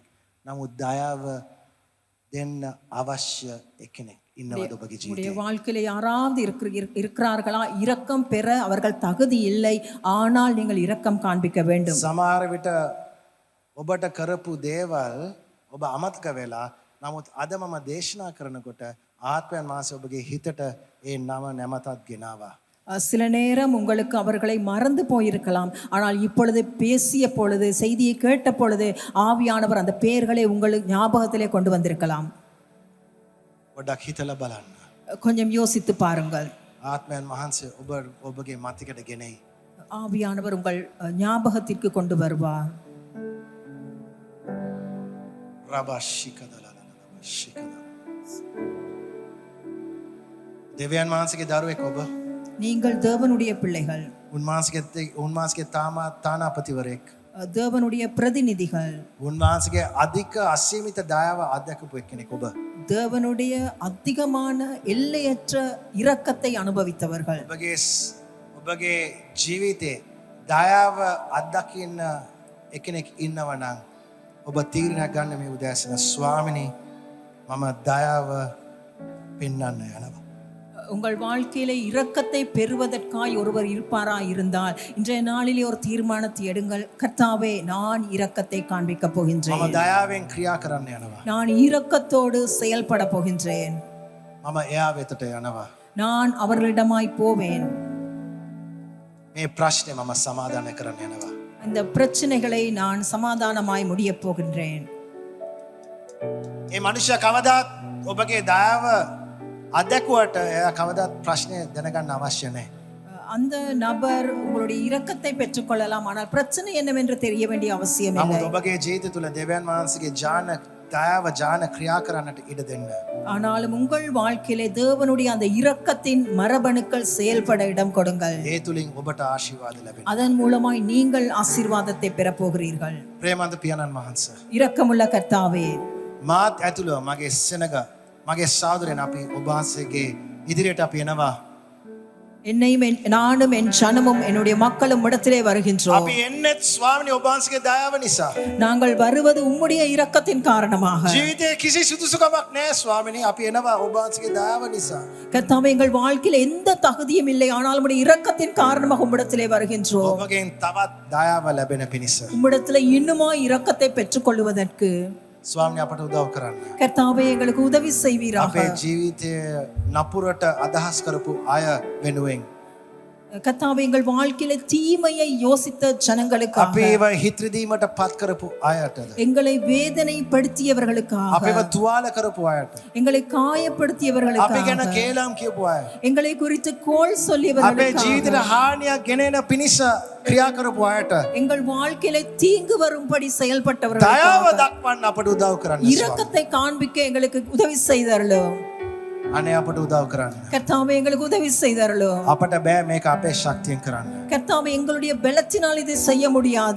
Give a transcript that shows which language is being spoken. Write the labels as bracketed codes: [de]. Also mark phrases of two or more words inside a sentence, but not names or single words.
[si] නමුත් දයාව දෙන්න අවශ්‍ය එක්කෙනෙක් ඉන්නවද ඔබගේ ජීවිතේ? [ta] உங்களுடைய வாழ்க்கையில யாராவது இருக்கிறார்களா? இரக்கம் பெற அவர்கள் தகுதி இல்லை, ஆனால் நீங்கள் இரக்கம் காண்பிக்க வேண்டும். [si] සමහර විට ඔබට කරපු දේවල් ඔබ අමතක වෙලා, නමුත් අද මම දේශනා කරනකොට ආත්මයන් වහන්සේ ඔබගේ හිතට ඒ නම නැමතත් ගෙනාවා. [ta] சில நேரம் உங்களுக்கு அவர்களை மறந்து போயிருக்கலாம், ஆனால் இப்பொழுது பேசிய பொழுது, செய்தியை கேட்ட பொழுது ஆவியானவர் அந்த பெயர்களை உங்களுக்கு ஞாபகத்திலே கொண்டு வந்திருக்கலாம். [si] පොඩ්ඩක් හිතලා බලන්න. [ta] கொஞ்சம் யோசித்து பாருங்கள். [si] ආත්මයන් වහන්සේ ඔබගේ මතකයට ගෙනෙයි. [ta] ஆவியானவர் உங்கள் ஞாபகத்திற்கு கொண்டு வருவார். [si] දෙවියන් වහන්සේගේ දරුවෙක් ඔබ. [ta] நீங்கள் தேவனுடைய பிள்ளைகள், [si] උන්වහන්සේගේ තානාපතිවරයෙක්. [ta] தேவனுடைய பிரதிநிதிகள், [si] උන්වහන්සේගේ අධික අසීමිත දයාව අත්දකපු එක්කෙනෙක් ඔබ. [ta] தேவனுடைய அதிகமான எல்லையற்ற இரக்கத்தை அனுபவித்தவர்கள். [si] ඔබගේ ජීවිතේ දයාව අත්දකින්න එක්කෙනෙක් ඉන්නවා නම් ඔබ තීරණයක් ගන්න මේ උදෑසන, ස්වාමිනී මම දයාව පෙන්වන්න යනවා. [ta] உங்கள் வாழ்க்கையிலே இரக்கத்தை பெறுவதற்காய் ஒருவர் இருப்பாரா இருந்தால் இன்றைய நாளிலே ஒரு தீர்மானத்தை எடுங்கள். கர்த்தாவே, நான் இரக்கத்தை காண்பிக்க போகின்றேன். [si] මම දයාවෙන් ක්‍රියා කරන්න යනවා. [ta] நான் இரக்கத்தோடு செயல்பட போகின்றேன். [si] මම එයා වෙතට යනවා. [ta] நான் அவர்களிடமாய் போவேன். [si] මේ ප්‍රශ්නේ මම සමාදානය කරන්න යනවා. [ta] இந்த பிரச்சனைகளை நான் சமாதானமாய் முடிய போகின்றேன். [si] ඒ මනුෂ්‍ය කවදාත් ඔබගේ දයාව අදැකුවට එයා කවදාත් ප්‍රශ්නේ දැනගන්න අවශ්‍ය නැහැ. [ta] அந்த நபர் உங்களுடைய இரக்கத்தை பெற்றுக்கொள்ளலாம், ஆனால் பிரச்சனை என்னவென்று தெரிய வேண்டிய அவசியம் இல்லை. [si] නමුත් ඔබගේ ජීවිත තුළ දෙවියන් වහන්සේගේ දයාව ක්‍රියා කරන්නට ඉඩ දෙන්න. [ta] ஆனாலும் உங்கள் வாழ்க்கையிலே தேவனுடைய அந்த இரக்கத்தின் மரபணுக்கள் செயல்பட இடம் கொடுங்கள். [si] ඒ තුලින් ඔබට ආශිර්වාද ලැබෙනවා. [ta] அதன் மூலமாய் நீங்கள் ஆசீர்வாதத்தை பெற போகிறீர்கள். [si] ප්‍රේමන්ත පියාණන් වහන්සේ, [ta] இரக்கமுள்ள கர்த்தாவே, [si] මාත් ඇතුළව මගේ සෙනග, මගේ සහෝදරයන් අපි ඔබ වහන්සේගේ ඉදිරියට අපි එනවා. [ta] என்னையும் நானும் என் ஜனமும் என்னுடைய மக்களும் இடத்திலே வருகின்றோம். [si] අපි එන්නෙත් ස්වාමිනේ ඔබ වහන්සේගේ දයාව නිසා. [ta] நாங்கள் வருவது உம்முடைய இரக்கத்தின் காரணமாக. [si] ජීවිතේ කිසි සුදුසුකමක් නැහැ ස්වාමිනේ, අපි එනවා ඔබ වහන්සේගේ දයාව නිසා. [ta] கர்த்தாவே, எங்கள் வாழ்க்கையில் எந்த தகுதியும் இல்லை, ஆனால் உம்முடைய இரக்கத்தின் காரணமாக உம்மிடத்திலே வருகின்றோம். [si] ඔබගෙන් තවත් දයාව ලැබෙන පිණිස [ta] உம்மிடத்திலே இன்னுமாய் இரக்கத்தை பெற்றுக்கொள்வதற்கு [si] ස්වාමිනේ අපට උදව් කරන්න. [ta] கர்த்தாவே, எங்களுக்கு உதவி செய்வீராக. [si] අපේ ජීවිතය නපුරට අදහස් කරපු අය වෙනුවෙන් [ta] கர்த்தாவே எங்கள் வாழ்க்கையில தீமையை யோசித்த ஜனங்களுக்காக, [si] අපේව හිත රිදීමට පත් කරපු අයටද, [ta] எங்களை வேதனைப்படுத்தியவர்களுக்காக, [si] අපේව තුවාල කරපු අයට, [ta] எங்களை [si] අපි [ta] காயப்படுத்தியவர்களுக்காக, [si] ගැන කේලම් කියපු අය, [ta] எங்களை குறித்து கோள் [si] අපේ [ta] சொல்லியவர்களுக்காக, [si] ජීවිතයට හානියක් ගෙනෙන පිණිස ක්‍රියා කරපු අයට [ta] எங்கள் வாழ்க்கையில தீங்கு வரும்படி [si] දයාව [ta] செயல்பட்டவர்களுக்காக [si] දක්වන්න අපට උදව් කරන්න ස්වාමී. [ta] இரக்கத்தை காண்பிக்க எங்களுக்கு உதவி செய்தார்களோ. [si] අනේ අපට උදව් කරන්න. [ta] கர்த்தாவே எங்களுக்கு உதவி செய்தார்களோ. [si] අපට බෑ මේක අපේ ශක්තියෙන් කරන්න. [ta] கர்த்தாவே எங்களுடைய பலத்தினால் இதை செய்ய முடியாது.